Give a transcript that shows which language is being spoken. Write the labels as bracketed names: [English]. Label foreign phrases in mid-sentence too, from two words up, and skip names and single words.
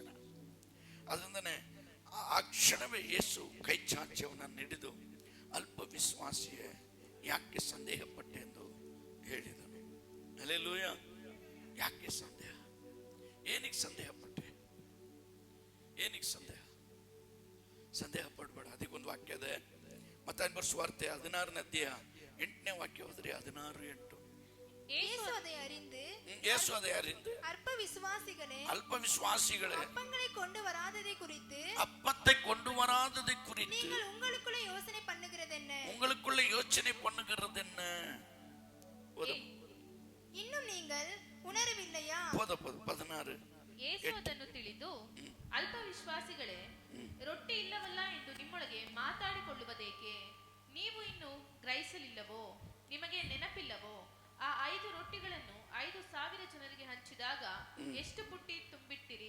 [Kannada] ಅದರಿಂದನೇ ಆ ಕ್ಷಣವೇ ಯೇಸು ಕೈ ಚಾಚಿ ಅವನನ್ನು ಹಿಡಿದು, ಅಲ್ಪ ವಿಶ್ವಾಸಿಯೇ ಯಾಕೆ ಸಂದೇಹ ಪಟ್ಟೆ ಎಂದು ಹೇಳಿದನು. ಹಲ್ಲೆಲೂಯಾ. ಯಾಕೆ ಸಂದೇಹ? ಏನಿಗೆ ಸಂದೇಹ ಪಟ್ಟೆ? ಏನಿಗೆ ಸಂದೇಹ? ಸಂದೇಹ ಪಡಬೇಡ. ಅದಕ್ಕೊಂದು ವಾಕ್ಯ ಇದೆ, ಮತ್ತಾಯನ ಬರೆಸುವಾರ್ತೆ 16ನೇ ಅಧ್ಯಾಯ 8ನೇ ವಾಕ್ಯ ಹೋದ್ರಿ. 16:8. [Tamil] இயேசு அதை அறிந்து [Kannada] ಯೇಸು ಅದೇ அறிந்து [Tamil] அற்ப விசுவாசிகளே [Kannada] ಅಲ್ಪ ವಿಶ್ವಾಸಿಗಳೇ [Tamil] அப்பங்களை கொண்டு வராததை குறித்து அப்பத்தை கொண்டு வராததை குறித்து நீங்கள் உங்களுக்குள்ளே யோசனை பண்ணுகிறது என்ன? உங்களுக்குள்ள யோசனை பண்ணுகிறது என்ன? இன்னும் நீங்கள் ಉಣರವಿಲ್ಲಯಾ? [Kannada] ಪದ 16. ಯೇಸು ಅದನ್ನು ತಿಳಿದು, ಅಲ್ಪ ವಿಶ್ವಾಸಿಗಳೇ, ರೊಟ್ಟಿ ಇಲ್ಲವಲ್ಲ ಎಂದು ನಿಮ್ಮೊಳಗೆ ಮಾತಾಡಿಕೊಳ್ಳುವುದೇಕೆ? ನೀವು ಇನ್ನು ಗ್ರಹಿಸಲಿಲ್ಲವೋ? ನಿಮಗೆ ನೆನಪಿಲ್ಲವೋ? ಆ 5 ರೊಟ್ಟಿಗಳನ್ನು 5,000 ಜನರಿಗೆ ಹಂಚಿದಾಗ ಎಷ್ಟು ಪುಟ್ಟಿ ತುಂಬಿಟ್ಟಿರಿ?